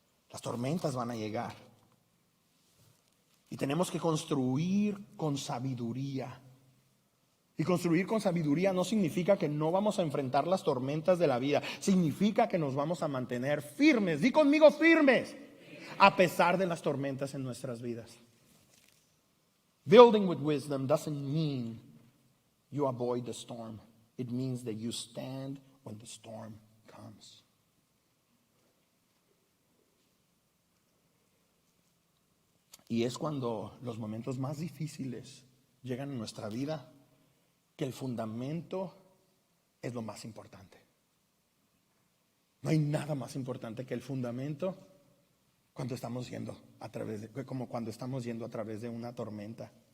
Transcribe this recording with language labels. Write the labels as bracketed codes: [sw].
[es] Las tormentas van a llegar y tenemos que construir con sabiduría. Y construir con sabiduría no significa que no vamos a enfrentar las tormentas de la vida. Significa que nos vamos a mantener firmes. Di conmigo, firmes. A pesar de las tormentas en nuestras vidas. [en] Building with wisdom doesn't mean you avoid the storm. It means that you stand when the storm comes. [es] Y es cuando los momentos más difíciles llegan a nuestra vida que el fundamento es lo más importante. No hay nada más importante que el fundamento cuando estamos yendo como cuando estamos yendo a través de una tormenta.